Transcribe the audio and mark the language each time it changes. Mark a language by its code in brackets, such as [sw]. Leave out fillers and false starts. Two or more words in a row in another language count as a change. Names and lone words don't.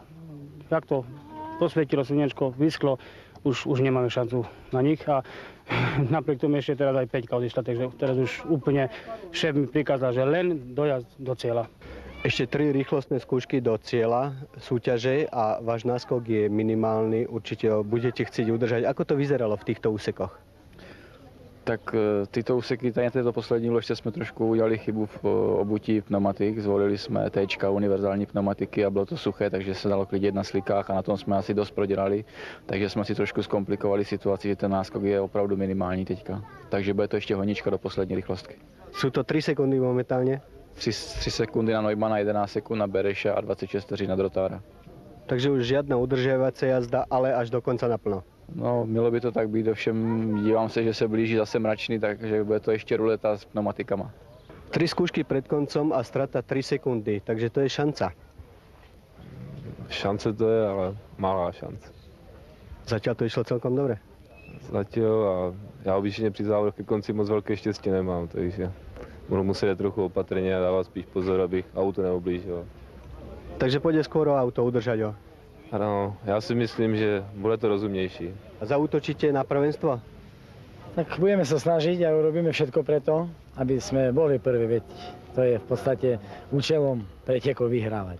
[sk] Jak to posvietilo slnečko, vysklo, už nemáme šancu na nich a napriek tomu ešte teraz aj 5 odišla, takže teraz už úplne šéf mi prikázal, že len dojazd do cieľa. Ešte 3 rýchlostné skúšky do cieľa súťaže a váš náskok je minimálny, určite ho budete chcieť udržať. Ako to vyzeralo v týchto úsekoch? [cs] Tak tyto úseky, na této poslední vleště jsme trošku udělali chybu v obutí pneumatik. Zvolili jsme T-čka, univerzální pneumatiky a bylo to suché, takže se dalo klidit na slikách a na tom jsme asi dost prodělali. Takže jsme si trošku zkomplikovali situaci, že ten náskok je opravdu minimální teďka. Takže bude to ještě honička do poslední rychlostky. [sk] Sú to 3 sekundy momentálne? [cs] 3 sekundy na Neumanna, 11 sekund na Bereša a 26 vteřin na Drotára. [sk] Takže už žiadna udržiavacia jazda, ale až do konca naplno. No, [cs] mělo by to tak být, ovšem dívám se, že se blíží zase mračný, takže bude to ještě ruleta s pneumatikama. [sk] 3 skúšky pred koncom a strata 3 sekundy, takže to je šanca. [cs] Šance to je, ale malá šance. [sk] Zatiaľ to išlo celkom dobre. [cs] Zatiaľ a já obyčejně při závodech ke konci moc velké štěstí nemám, takže budu muset trochu opatrně a dávat spíš pozor, abych auto neublížil. [sk] Takže pôjde skôr o auto, udržať ho. [cs] Ano, já si myslím, že bude to rozumnější. [sk] A zaútočíte na prvenstvo? Tak budeme sa snažiť a urobíme všetko preto, aby sme boli prví, veď to je v podstate účelom pretekov vyhrávať.